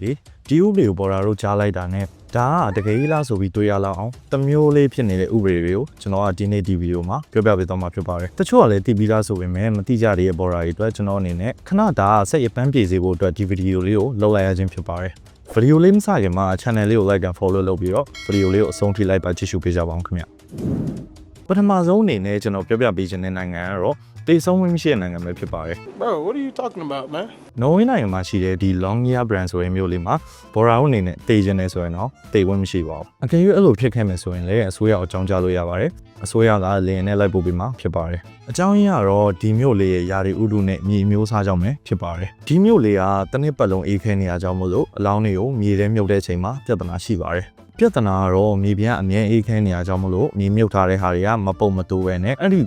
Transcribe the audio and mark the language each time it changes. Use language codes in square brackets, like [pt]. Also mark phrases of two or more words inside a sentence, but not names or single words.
[my] တွေဒီဥပဒေကိုပေါ်တာတို့ကြားလိုက်တာနဲ့ဒါကတကယ်ကြီးလားဆိုပြီးတွေးရလောက်အောင်တမျိုးလေးဖြစ်နေတဲ့ဥပဒေတွေကိုကျွန်တော်ကဒီနေ့ဒီဗီဒီယိုမှာပြောပြပေးသွားမှာဖြစ်ပါတယ်တချို့ကလည်းသိပြီးသားဆိုပေမဲ့မသိကြတဲ့ပေါ်တာတွေအတွက်ကျွန်တော်အနေနဲ့ခဏဒါစိတ်အပန်းပြေစေဖို့အတွက်ဒီဗီဒီယိုလေးကိုလုပ်လိုက်ရခြင်းဖြစ်ပါတယ်ဗီဒီယိုလေးမစခင်မှာ channel လေးကို [en] like and follow [my] လုပ်ပြီးတော့ဗီဒီယိုလေးကိုအဆုံးထိလိုက်ပါကြည့်ရှုပေးကြပါအောင်ခင်ဗျပထမဆုံးအနေနဲ့ကျွန်တော်ပြောပြပေးခြင်းတဲ့နိုင်ငံကတော့တေဆုံးဝင်မရှိတဲ့နိုင်ငံပဲဖြစ်ပါတယ် [en] Bro, what are you talking about, man? [my] နော်ဝေးနိုင်ငံမှာရှိတဲ့ဒီ Longyear brand ဆိုတဲ့မြို့လေးမှာဘော်ရာဦးအနေနဲ့တေခြင်းနေဆိုရင်တော့တေဝင်မရှိပါဘူးအကယ်၍အဲ့လိုဖြစ်ခဲ့မယ်ဆိုရင်လည်းအစိုးရအကြောင်းကြားလို့ရပါတယ်အစိုးရကလေယာဉ်နဲ့လိုက်ပို့ပေးမှာဖြစ်ပါတယ်အကြောင်းရင်းကတော့ဒီမြို့လေးရဲ့ယာရီဥတုနဲ့မြေမျိုးစားကြောင့်ပဲဖြစ်ပါတယ်ဒီမြို့လေးကတစ်နှစ်ပတ်လုံးအေးခဲနေရကြောင်းမို့လို့အလောင်းတွေကိုမြေထဲမြုပ်တဲ့ချိန်မှာပြဿနာရှိပါတယ်ပြဿနာကတော့မြေပြင်အမြဲအေးခဲနေရကြောင်းမလို့မြေမြုပ်ထားတဲ့ဟာတွေကမပုံမတိုးပဲနဲ့အဲ့ဒီ